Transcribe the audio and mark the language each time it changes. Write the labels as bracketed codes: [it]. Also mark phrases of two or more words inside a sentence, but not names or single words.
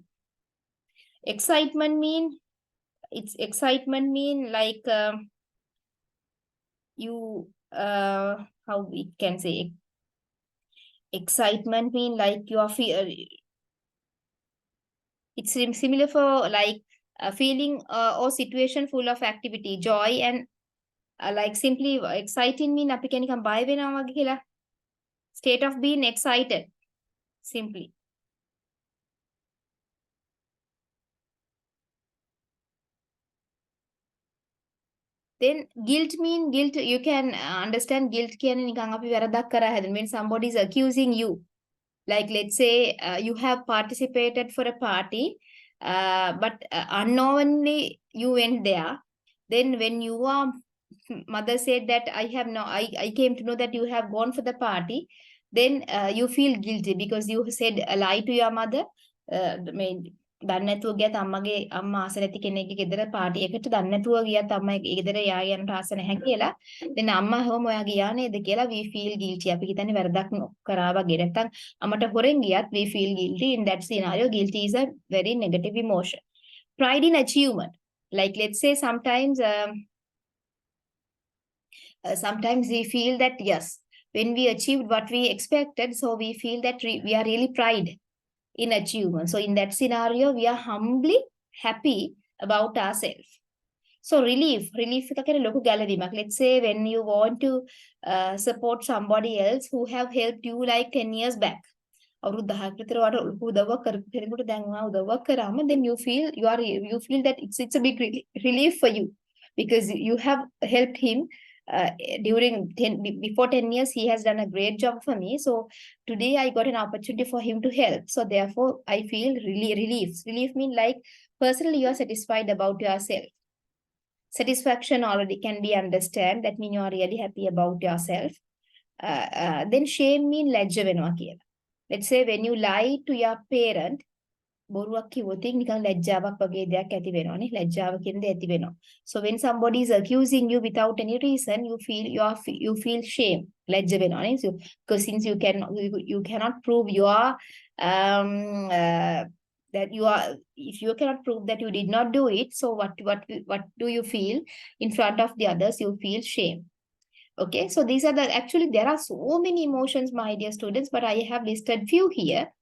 [en] Excitement mean like you how we can say excitement mean like you are it's similar for like a feeling or situation full of activity, joy and like simply exciting mean [si] අපි කියන්නේ නිකන් බය වෙනවා වගේ කියලා. [en] State of being excited simply. Then guilt you can understand guilt [si] කියන්නේ නිකන් අපි වැරදක් කරා හැදෙන [en] when somebody is accusing you. Like let's say you have participated for a party but unknowingly you went there. Then when you are mother said that I came to know that you have gone for the party, then you feel guilty because you said a lie to your mother. [si] දන්නේ නැතුව ගියත් අම්මගේ අම්මා ආස නැති කෙනෙක්ගේ ගෙදර පාටි එකට දන්නේ නැතුව ගියත් අම්මා ඒ ගෙදර යා යන්නට ආස නැහැ කියලා. then අම්මා හොම ඔයා ගියා නේද කියලා [en] we feel guilty. [si] අපි හිතන්නේ වැරදක් කරා වගේ. නැත්තම් අම්මට හොරෙන් ගියත් [en] we feel guilty. In that scenario guilty is a very negative emotion. Pride in achievement, like let's say sometimes we feel that yes, when we achieved what we expected, so we feel that we are really pride in achievement. So in that scenario, we are humbly happy about ourselves. [si] So relief එකකට ලොකු ගැළවීමක්. [en] Let's say when you want to support somebody else who have helped you like 10 years back. [si] අවුරුදු 10ක් විතර වට ලොකු උදව්වක් කරපු කෙනෙකුට දැන් ඔයා උදව්වක් කරාම [en] then you feel that it's a big relief for you because you have helped him before 10 years. He has done a great job for me, so today I got an opportunity for him to help, so therefore I feel relief mean like personally you are satisfied about yourself. Satisfaction already can be understand, that mean you are really happy about yourself. Then shame mean [si] ලැජ්ජ වෙනවා කියලා. [en] Let's say when you lie to your parent, [si] බොරුවක් කිව්වොත් නිකන් ලැජ්ජාවක් වගේ දෙයක් ඇති වෙනවනේ. ලැජ්ජාව කියන දේ ඇති වෙනවා. [en] So when somebody is accusing you without any reason, you feel shame. [si] ලැජ්ජ වෙනවනේ. [en] So because since you cannot prove that you are, if you cannot prove that you did not do it, so what do you feel in front of the others? You feel shame. Okay, so these are actually there are so many emotions, my dear students, but I have listed few here.